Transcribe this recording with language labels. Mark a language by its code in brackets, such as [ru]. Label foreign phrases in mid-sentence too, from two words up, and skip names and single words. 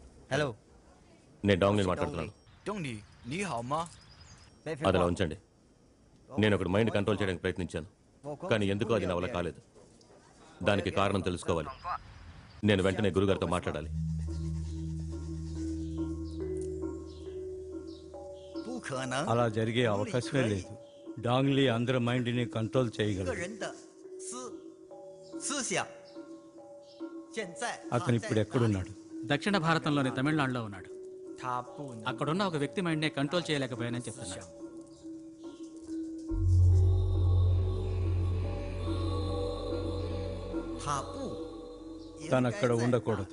[te] Hello. నేను డాంగ్లీని మాట్లాడుతున్నాను. [zh] 东尼，你好吗？ [te] అదిలా ఉంచండి. నేను ఒకటి [en] mind control [te] చేయడానికి ప్రయత్నించాను, కానీ ఎందుకో అది నా వల్ల కాలేదు. దానికి కారణం తెలుసుకోవాలి. నేను వెంటనే గురుగారితో మాట్లాడాలి. [zh] 不可能， [te] అలా జరిగే అవకాశమే లేదు. డాంగ్లీ అందరి మైండ్ని కంట్రోల్ [zh] 一个 [te] చేయగలడు. [zh] 人的思想，现在 [te] అతను ఇప్పుడు ఎక్కడున్నాడు? దక్షిణ భారతంలోని తమిళనాడులో ఉన్నాడు. [zh] 他不能 [te] అక్కడున్న ఒక వ్యక్తి మైండ్నే కంట్రోల్ చేయలేకపోయానని చెప్తున్నాడు. తను అక్కడ ఉండకూడదు.